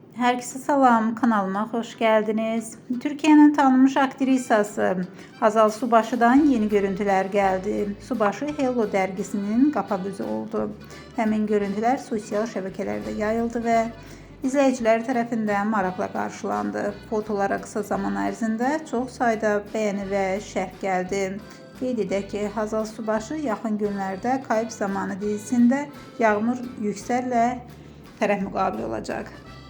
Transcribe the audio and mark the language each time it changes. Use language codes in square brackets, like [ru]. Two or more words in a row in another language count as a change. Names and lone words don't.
[az] Herkese salam, kanalıma hoş geldiniz. Türkiye'nin tanınmış aktrisası Hazal Subaşı'dan yeni görüntüler geldi. [tr] Subaşı Hello dergisinin kapak yüzü oldu. [az] Həmin görüntüler sosyal şəbəkələrdə yayıldı və izləyicilər tərəfindən maraqla qarşılandı. Fotolara qısa zaman ərzində çox sayda bəyəni və şərh gəldi. Qeyd edək ki, Hazal Subaşı yaxın günlərdə Kayıp Zamanı dizisində Yağmur Yüksəllə tərəf müqabili olacaq.